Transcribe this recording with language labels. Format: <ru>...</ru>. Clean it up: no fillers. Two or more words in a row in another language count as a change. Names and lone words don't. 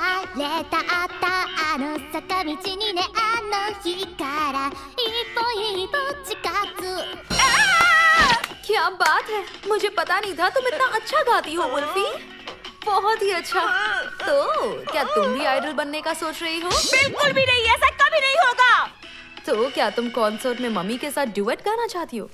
<ja>れたったあの坂道にねあの日から一歩一歩近づ</ja> <hi>क्या बात है, मुझे पता नहीं था तुम इतना अच्छा गाती हो उल्फी। बहुत ही अच्छा। तो क्या तुम भी आइडल बनने का सोच रही हो? बिल्कुल भी नहीं, ऐसा कभी नहीं होगा। तो क्या तुम कॉन्सर्ट में मम्मी के साथ ड्यूएट गाना चाहती हो?</hi>